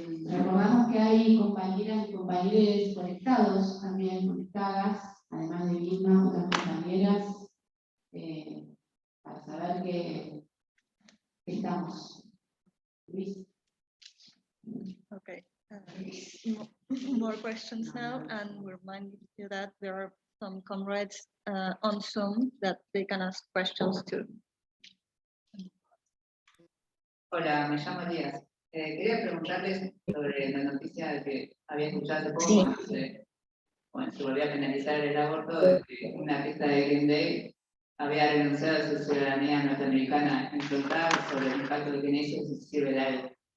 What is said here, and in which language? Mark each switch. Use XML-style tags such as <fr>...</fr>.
<es>Recordamos que hay compañeras y compañeros conectados, también conectadas, además de Vilma, otras compañeras, para saber que estamos. Luis.</es> <en>Okay. More questions now, and we remind you that there are some comrades on Zoom that they can ask questions to.</en> <es>Hola, me llamo Díaz. Quería preguntarles sobre la noticia de que había escuchado hace poco, cuando se volvió a penalizar el aborto, de que una artista de Green Day había renunciado a su ciudadanía norteamericana en preguntar sobre el impacto que tiene eso y si sirve la ley.</es>